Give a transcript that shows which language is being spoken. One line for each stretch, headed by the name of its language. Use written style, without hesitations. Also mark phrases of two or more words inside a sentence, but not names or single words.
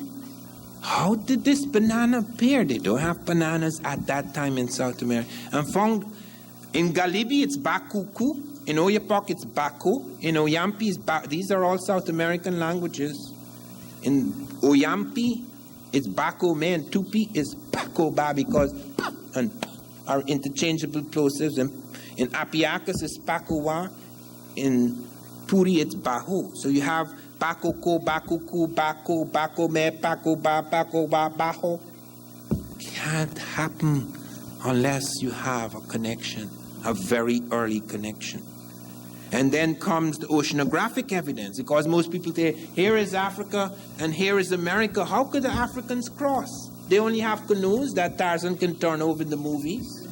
English: How did this banana appear? They don't have bananas at that time in South America. And found in Galibi, it's bakuku. In Oyapock, it's bako. In Oyampi, it's these are all South American languages. In Oyampi, it's bako me, and Tupi is bako ba, because pa and pa are interchangeable plosives. In Apiacus, it's pakowa. In Puri, it's baho. So you have bakoko, bakuku, bako, bako me, bako ba, baho. Can't happen unless you have a connection, a very early connection. And then comes the oceanographic evidence, because most people say, here is Africa and here is America. How could the Africans cross? They only have canoes that Tarzan can turn over in the movies.